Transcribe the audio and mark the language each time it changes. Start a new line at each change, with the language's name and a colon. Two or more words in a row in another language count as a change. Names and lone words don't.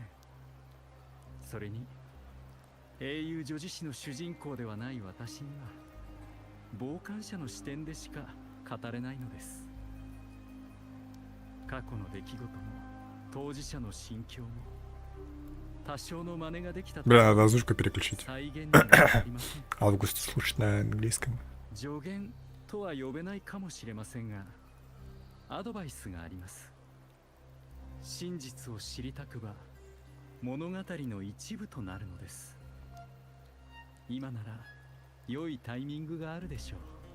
Japanese: それに英雄女子誌の主人公ではない私には傍観者の視点でしか語れないのです。過去の出来事も当事者の心境も多少の真似ができたと
Russian: Бля, надо озвучку переключить. Август слушать на английском.
Japanese: 助言とは呼べないかもしれませんが、アドバイスがあります。真実を知りたくば物語の一部となるのです。今なら良いタイミングがあるでしょう。